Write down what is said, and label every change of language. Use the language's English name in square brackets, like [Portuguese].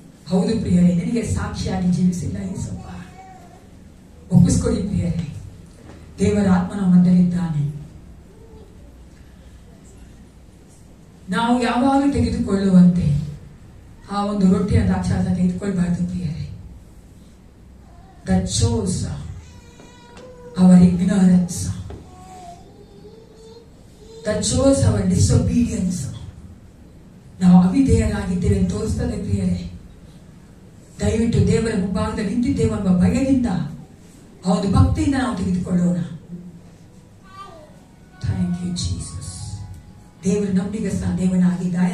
[Kannada] ಹೌದು ಪ್ರಿಯರೇ, ನಿನಗೆ ಸಾಕ್ಷಿಯಾಗಿ ಜೀವಿಸಿಲ್ಲ ಯೇಸಪ್ಪ. ಒಪ್ಪಿಸ್ಕೊಡಿ ಪ್ರಿಯರೇ, ದೇವರ ಆತ್ಮನ ಮಧ್ಯದಲ್ಲಿದ್ದಾನೆ. ನಾವು ಯಾವಾಗಲೂ ತೆಗೆದುಕೊಳ್ಳುವಂತೆ ಆ ಒಂದು ರೊಟ್ಟಿಯ ದ್ರಾಕ್ಷಾರಸ ತೆಗೆದುಕೊಳ್ಬಾರ್ದು ಪ್ರಿಯರೇ. [English] That shows our ignorance. That shows our disobedience. [Kannada] ನಾವು ಅವಿಧೇಯರಾಗಿದ್ದೇವೆ ಅಂತ ತೋರಿಸ್ತದೆ ಪ್ರಿಯರೇ. ದಯವಿಟ್ಟು ದೇವರ ಮುಂಭಾಗದಲ್ಲಿ ನಿಂತಿದ್ದೇವೆ ಎಂಬ ಭಯದಿಂದ, ಆ ಒಂದು ಭಕ್ತಿಯಿಂದ ನಾವು ತೆಗೆದುಕೊಳ್ಳೋಣ. [English] Thank you Jesus. [Kannada] ದೇವರು ನಂಬಿಗಸ್ತ ದೇವನಾಗಿದ್ದಾನೆ.